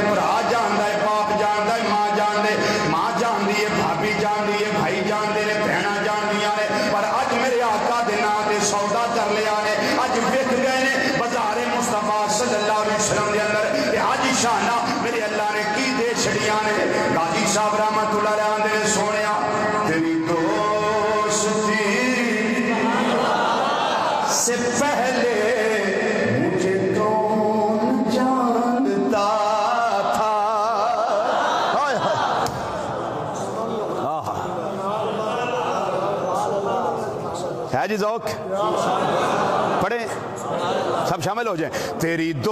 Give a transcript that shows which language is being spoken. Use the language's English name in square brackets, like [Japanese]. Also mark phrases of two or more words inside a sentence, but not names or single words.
[Punjabi] بھرا جاندا ہے باپ جاندا ہے ماں جاندی ہے بھابی جاندی ہے بھائی جاندے نے بہنا جاندیاں نے پر اج میرے آقا دے نام تے سودا کر لیا نے اج وک گئے نے بازار مصطفیٰ صلی اللہ علیہ وسلم دے اندر تے اج شانہ میرے اللہ نے کی دے چھڑیاں نے قاضی صاحب رحمت اللہ علیہ نے سونیا تیری دوستی [Urdu] سے پہلے مجھے کون جانتا تھا ہے جی ذوق پڑھیں سب شامل ہو جائیں تیری